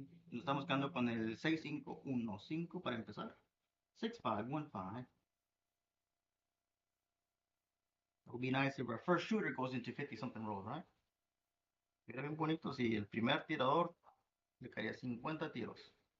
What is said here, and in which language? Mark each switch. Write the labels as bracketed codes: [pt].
[es] Lo estamos buscando con el 6-5-1-5 para empezar. 6-5-1-5. [en] It would be nice if our first shooter goes into 50 something rolls, right? [es] Sería bien bonito si el primer tirador le caería 50 tiros.